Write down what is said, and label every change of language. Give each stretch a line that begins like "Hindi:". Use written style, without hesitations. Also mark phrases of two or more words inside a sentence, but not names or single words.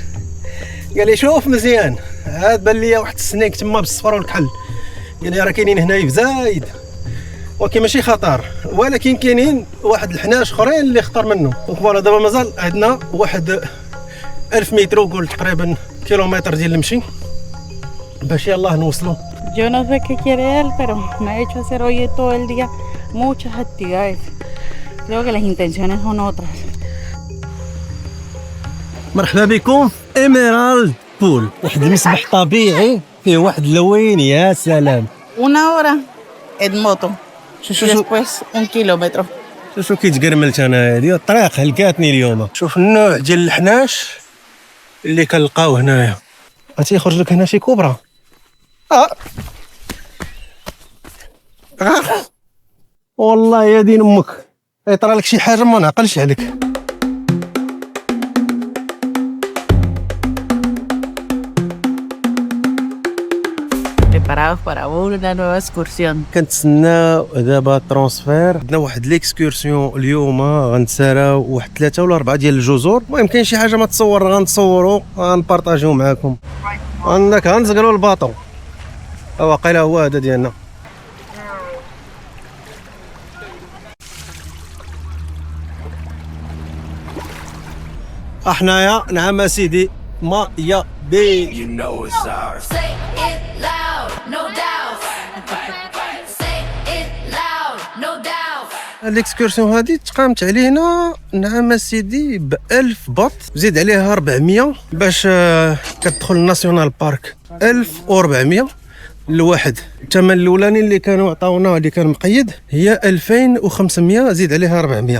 Arabic: قال لي شوف مزيان، عاد بان ليا واحد السنيك تما بالصفر والكحل. قال لي راه كاينين هنايا في زايد ولكن ماشي خطر، ولكن كاينين واحد الحناش اخرين اللي خطر منه. وفوالا دابا مازال عندنا واحد 1000 متر وقول تقريبا كيلومتر ديال المشي باش يلاه نوصلوا.
Spanish: Yo no sé qué quiere él, pero me ha hecho hacer hoy todo el día muchas actividades. Creo que las intenciones son otras.
Arabic: مرحبا بكم في ايميرالد بول، واحد المسبح طبيعي فيه واحد اللوين يا سلام.
Spanish: Una hora en moto y شو después 1 kilómetro.
Arabic: شو كيتقرملت انا هادي الطريق هلكاتني اليوم. شوف النوع ديال الحناش اللي كنلقاو هنايا، غتيخرج لك هنا شي كوبرا. والله يا دين امك يطرى لك شي حاجه ما نعقلش عليك.
Spanish: Preparados para una nueva excursión.
Arabic: كنتسناو دابا ترونسفير. عندنا واحد ليكسكورسيون اليوم غنتساراو واحد 3 ولا 4 ديال الجزر. المهم كاين شي حاجه ما تصور غنتصوروا غنبارطاجيو معاكم. عندك غنزقلوا الباطو واقيلا هو هذا ديالنا. احنايا نعم سيدي ما يا بي.
English: Say it loud, no doubt. Say it loud, no doubt.
Arabic: الاكسكورسيون هذه تقامت علينا نعم سيدي ب 1000 باط، زيد عليها 400 باش كتدخل الناسيونال بارك. 1400 الواحد. الثمن الاولاني اللي كانوا عطاونا اللي كان مقيد هي 2500 زيد عليها 400.